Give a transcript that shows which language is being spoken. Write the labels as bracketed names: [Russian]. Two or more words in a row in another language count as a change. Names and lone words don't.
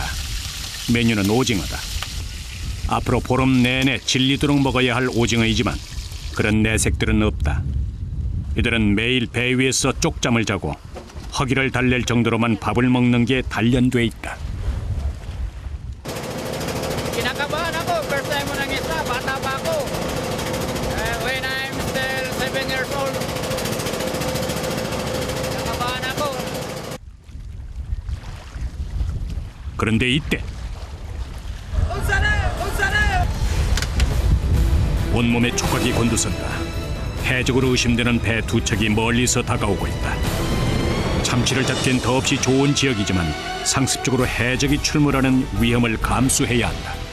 [Korean] 메뉴는 오징어다. 앞으로 보름 내내 질리도록 먹어야 할 오징어이지만 그런 내색들은 없다. 이들은 매일 배 위에서 쪽잠을 자고 허기를 달랠 정도로만 밥을 먹는 게 단련돼 있다. [Filipino] Kinakabahan ako. [English] First time [Filipino] mo nang isa. Bata pa ako. [English] When I'm still 7 years old. [Filipino] Kinakabahan ako. [Korean] 그런데 이때 온몸에 촉각이 곤두선다. 해적으로 의심되는 배 두 척이 멀리서 다가오고 있다. 참치를 잡기엔 더없이 좋은 지역이지만 상습적으로 해적이 출몰하는 위험을 감수해야 한다.